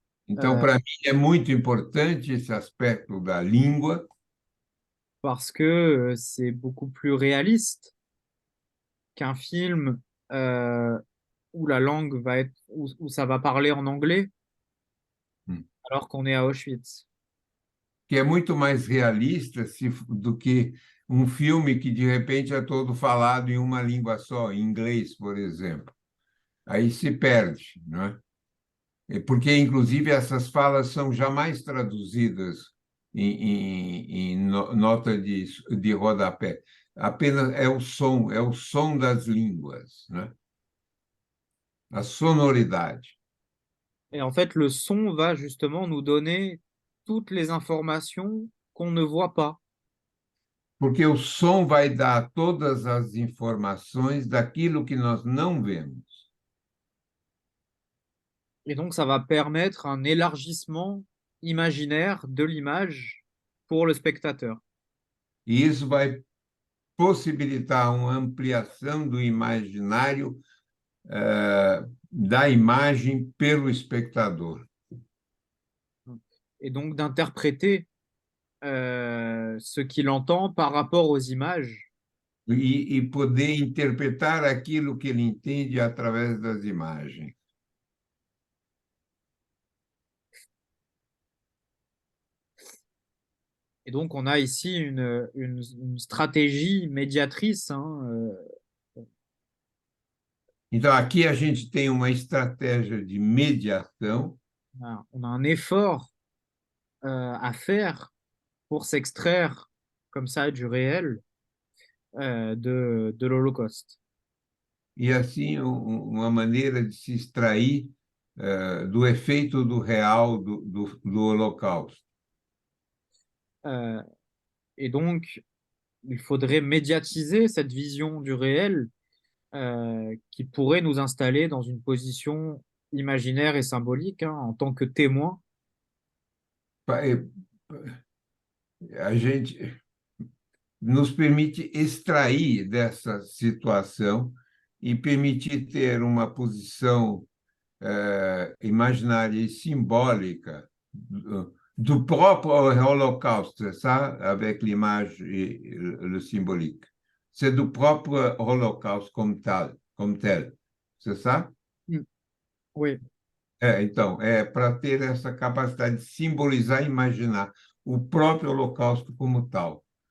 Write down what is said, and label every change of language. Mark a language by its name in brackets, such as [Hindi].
[Portuguese] Então, para mim, é muito importante esse aspecto da língua, [French] parce que c'est beaucoup plus réaliste qu'un film où la langue va être, où ça va parler en anglais, alors qu'on est à Auschwitz. [Portuguese] que é muito mais realista do que um filme que, de repente, é todo falado em uma língua só, em inglês, por exemplo. Aí se perde, não é? Porque, inclusive, essas falas são jamais traduzidas em nota de rodapé. Apenas é o som das línguas, né? A sonoridade. [French] Et en fait, le son va justement nous donner toutes les informations qu'on ne voit pas. [Portuguese] Porque o som vai dar todas as informações daquilo que nós não vemos. [French] Et donc, ça va permettre un élargissement imaginaire de l'image pour le spectateur. [Portuguese] E isso vai possibilitar uma ampliação do imaginário da imagem pelo espectador. [French] Et donc d'interpréter ce qu'il entend par rapport aux images. [Portuguese] E poder interpretar aquilo que ele entende através das imagens. [French] Et donc, on a ici une stratégie médiatrice, hein, [Portuguese] Então, aqui a gente tem uma estratégia de mediação. [French] on a un effort à faire pour s'extraire comme ça du réel de l'Holocauste. [Portuguese] E, assim, uma maneira de se extrair do efeito do real do Holocausto. [French] Et donc, il faudrait médiatiser cette vision du réel qui pourrait nous installer dans une position imaginaire et symbolique, hein, en tant que témoin. [Portuguese] A gente nos permite extrair dessa situação e permitir ter uma posição imaginária e simbólica [French] du propre Holocauste, c'est ça, avec l'image et le symbolique. C'est du propre Holocauste comme tel, c'est ça? Oui. [Portuguese] Então, para ter essa capacidade de simbolizar e imaginar o próprio Holocausto como tal.